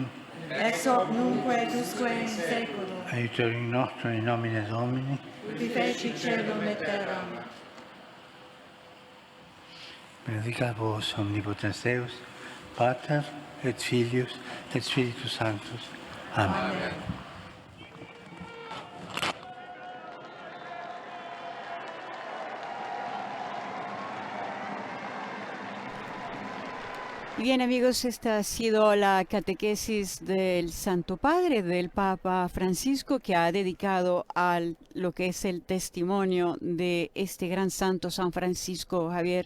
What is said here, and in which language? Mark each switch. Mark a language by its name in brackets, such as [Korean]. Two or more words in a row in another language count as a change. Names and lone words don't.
[Latin] ex hoc nunc et usque in seculum, aiutorium nostrum in nomine Domini, qui feci celum et terram. benedicat vos omnipotens Deus, Pater et Filius et Spiritus Sanctus. Amen. [Spanish] Bien, amigos, esta ha sido la catequesis del Santo Padre, del Papa Francisco, que ha dedicado a lo que es el testimonio de este gran santo San Francisco Javier.